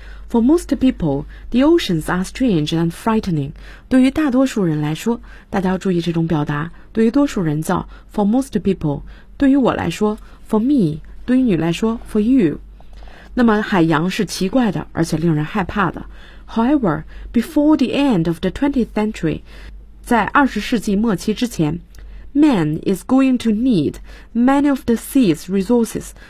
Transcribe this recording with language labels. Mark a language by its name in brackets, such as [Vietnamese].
[English] For most people, the oceans are strange and frightening. [Chinese] 对于大多数人来说，大家要注意这种表达。对于多数人叫 [English] for most people， [Chinese] 对于我来说 [English] for me， [Chinese] 对于你来说 [English] for you。 [Chinese] 那么海洋是奇怪的，而且令人害怕的。 [English] However, before the end of the 20th century, [Chinese] 在20世纪末期之前 [English] man is going to need many of the sea's resources.